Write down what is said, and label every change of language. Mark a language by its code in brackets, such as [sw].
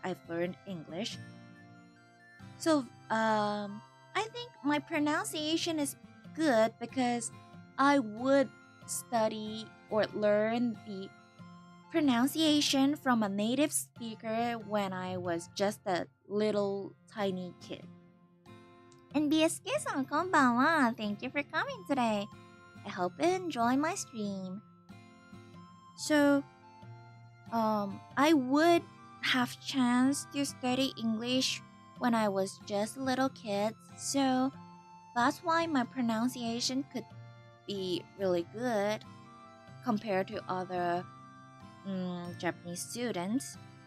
[en] I've learned English. So I think my pronunciation is good because I would study or learn the pronunciation from a native speaker when I was just a little tiny kid. [ja] NBSK さんこんばんは。 [en] Thank you for coming today. I hope you enjoy my stream. So, I would have chance to study English when I was just a little kid, so that's why my pronunciation could be really good compared to other Japanese students.